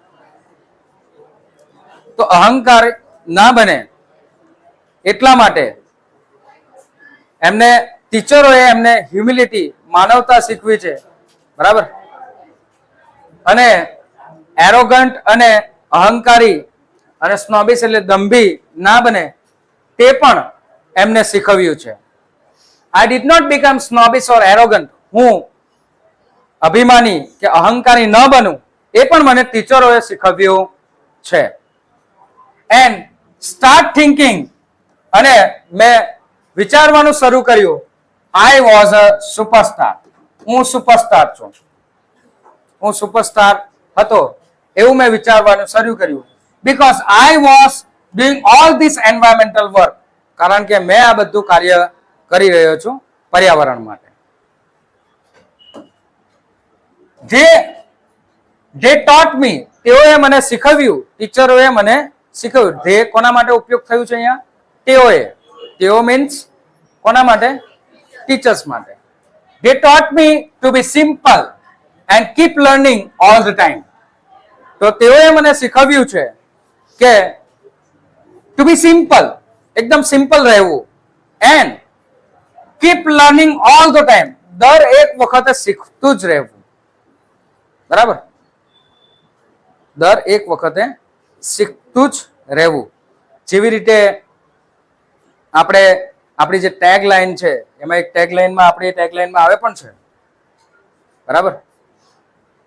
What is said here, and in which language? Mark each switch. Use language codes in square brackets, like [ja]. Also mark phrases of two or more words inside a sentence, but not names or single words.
[gu] તો અહંકાર ના બને એટલા માટે ટીચરોએ એમને હ્યુમિલિટી, માનવતા શીખવી છે. બરાબર. અને એરોગન્ટ અને અહંકારી અને સ્નોબિશ એટલે દંભી ના બને તે પણ એમને શીખવ્યું છે. [en] I did not become snobbish or arrogant. [gu] હું અભિમાની કે અહંકારી ન બનું એ પણ મને ટીચરોએ શીખવ્યું છે. [en] And start thinking, [gu] અને મેં વિચારવાનું શરૂ કર્યું. [en] I was a superstar. [gu] હું સુપરસ્ટાર છું. હું સુપરસ્ટાર હતો એવું મેં વિચારવાનું શરૂ કર્યું. [en] Because I was doing all this environmental work. [gu] કારણ કે મેં આ બધું કાર્ય કરી રહ્યો છું પર્યાવરણ માટે. જે [en] taught me, [gu] તેઓએ મને શીખવ્યું, ટીચરોએ મને શીખવ્યું. જે કોના માટે ઉપયોગ થયું છે અહીંયા? તેઓ મીન્સ કોના માટે? ટીચર્સ માટે. [en] They taught me to be simple and keep learning all the time. [gu] તો તેઓએ મને શીખવ્યું છે કે [en] to be simple, [gu] એકદમ સિમ્પલ રહેવું, [en] and keep learning all the time, [gu] દર એક વખતે શીખતું જ રહેવું. બરાબર. દર એક વખતે શીખતું જ રહેવું. જેવી રીતે આપણે આપણી જે [en] tag line [gu] છે એમાં એક ટેગ લાઈનમાં આપણી ટેગ લાઈનમાં આવે પણ છે.